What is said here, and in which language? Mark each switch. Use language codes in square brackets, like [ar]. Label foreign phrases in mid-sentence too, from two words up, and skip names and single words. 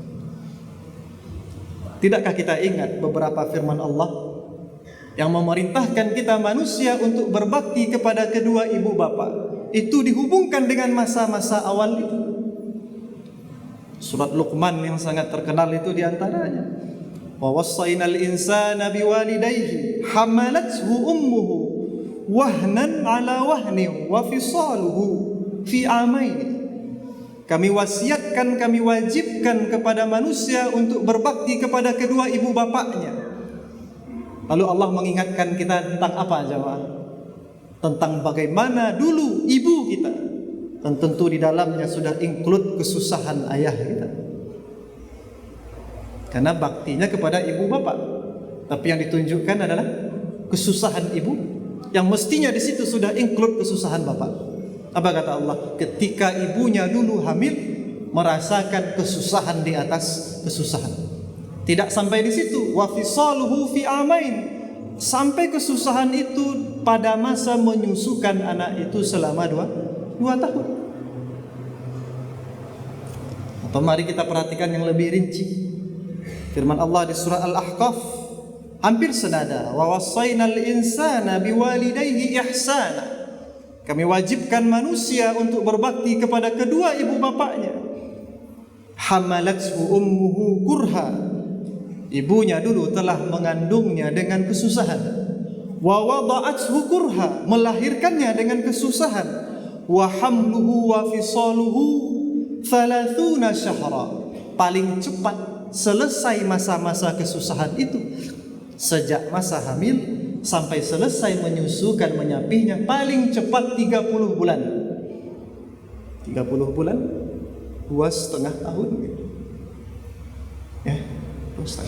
[id] Tidakkah kita ingat beberapa firman Allah yang memerintahkan kita manusia untuk berbakti kepada kedua ibu bapa? Itu dihubungkan dengan masa-masa awal itu. Surat Luqman yang sangat terkenal itu diantaranya. [ar] ووصينا الإنسان بوالديه حملته أمه وهنا على وهن وفصاله في عامين. [id] Kami wasiatkan, kami wajibkan kepada manusia untuk berbakti kepada kedua ibu bapaknya. Lalu Allah mengingatkan kita tentang apa, jemaah? Tentang bagaimana dulu ibu kita, dan tentu di dalamnya sudah include kesusahan ayah kita. Karena baktinya kepada ibu bapak, tapi yang ditunjukkan adalah kesusahan ibu, yang mestinya di situ sudah include kesusahan bapak. Apa kata Allah? Ketika ibunya dulu hamil, merasakan kesusahan di atas kesusahan. Tidak sampai di situ, [ar] وفصاله في عامين, [id] sampai kesusahan itu pada masa menyusukan anak itu selama 2 tahun. Atau mari kita perhatikan yang lebih rinci. Firman Allah di surah Al-Ahqaf hampir senada, [ar] ووصينا الإنسان بوالديه إحسانا. [id] Kami wajibkan manusia untuk berbakti kepada kedua ibu bapaknya. [ar] حملته أمه كرها, [id] ibunya dulu telah mengandungnya dengan kesusahan. [ar] ووضعته كرها, [id] melahirkannya dengan kesusahan. [ar] وحمله وفصاله 30 شهرا, [id] paling cepat selesai masa-masa kesusahan itu sejak masa hamil sampai selesai menyusukan, menyapihnya, paling cepat 30 bulan. 30 bulan 2,5 tahun. Ya, 2,5.